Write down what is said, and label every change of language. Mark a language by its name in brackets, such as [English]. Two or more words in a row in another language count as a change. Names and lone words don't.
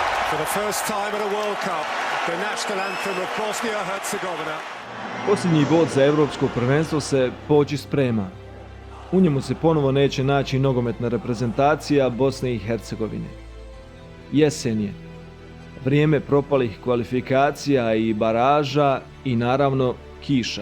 [English] For the first time at a World Cup, the national anthem of Bosnia-Herzegovina. [Croatian] Posljednji bod za Europsko prvenstvo se poći sprema. U njemu se ponovo neće naći nogometna reprezentacija Bosne i Hercegovine. Jesen je. Vrijeme propalih kvalifikacija i baraža i naravno kiša.